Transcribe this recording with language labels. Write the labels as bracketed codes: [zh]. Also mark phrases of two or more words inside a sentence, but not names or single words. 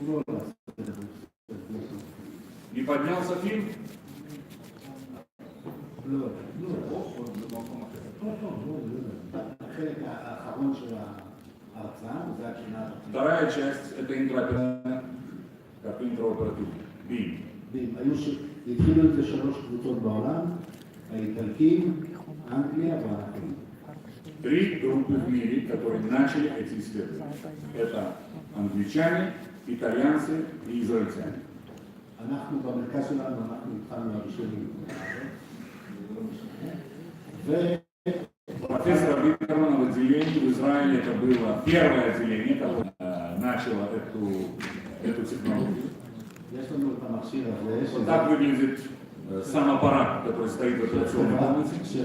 [ru] Не поднялся фильм? Вторая часть – это интраоперативная, как интраоперативная. BIM. [he] התחילו את זה 3 קבוצות בעולם, האיטלקים, אנגליה ואנחנו. [ru] 3 группы в мире, которые начали эти исследования. Это англичане, итальянцы и израильтяне. [he] אנחנו במרכז שלנו, אנחנו התחלנו הראשונים. [ru] Профессора Биттермана в отделении в Израиле это было первое отделение, которое начало эту технологию. Вот так выглядит сам аппарат, который стоит в операционной комнате.